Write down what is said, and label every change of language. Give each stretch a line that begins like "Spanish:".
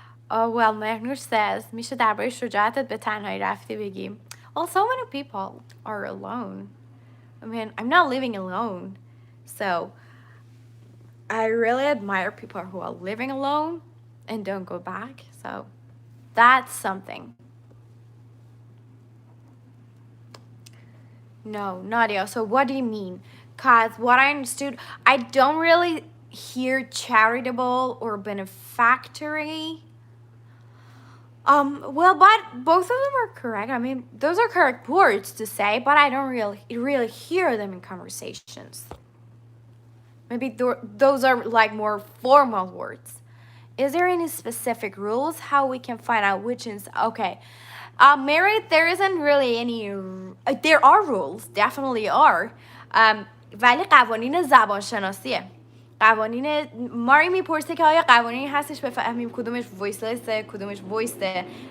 English: Oh well,
Persian: مهنوش says میشه درباره شجاعتت به تنهایی رفتی بگیم.
English: Well, so many people are alone. I mean, I'm not living alone. So, I really admire people who are living alone and don't go back. So, that's something. No, Nadia. So, what do you mean? Because what I understood, I don't really hear charitable or benefactory. Well, but both of them are correct. I mean, those are correct words to say, but I don't really hear them in conversations. Maybe those are like more formal words. Is there any specific rules how we can find out which is okay? Merit, there isn't really any. There are rules, definitely are.
Persian: ولی قوانین زبان شناسیه. قوانین ماری میپرسه که آیا قوانینی هستش بفهمیم کدومش وایسلسه کدومش وایسته.